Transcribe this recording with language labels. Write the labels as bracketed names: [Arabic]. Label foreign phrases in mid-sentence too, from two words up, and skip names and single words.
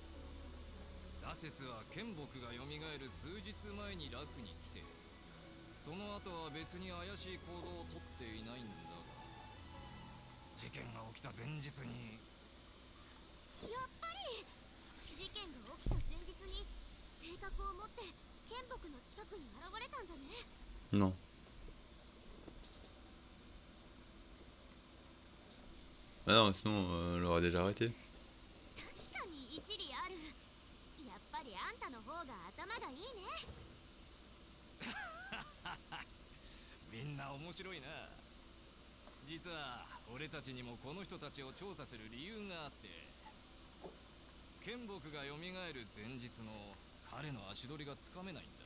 [Japanese] 羅刹は剣木が蘇る数日前にラフに来て、 その後は別に怪しい行動をとっていないんだが、事件が起きた前日に。やっぱり事件が起きた前日に性格を持って剣木の近くに現れたんだね。 [French] Non. Ah non, sinon elle l'aurait déjà arrêté. [Japanese] 確かに一理ある。やっぱりあんたの方が頭がいいね。みんな面白いな。実は俺たちにもこの人たちを調査する理由があって、剣木が蘇る前日の彼の足取りがつかめないんだ。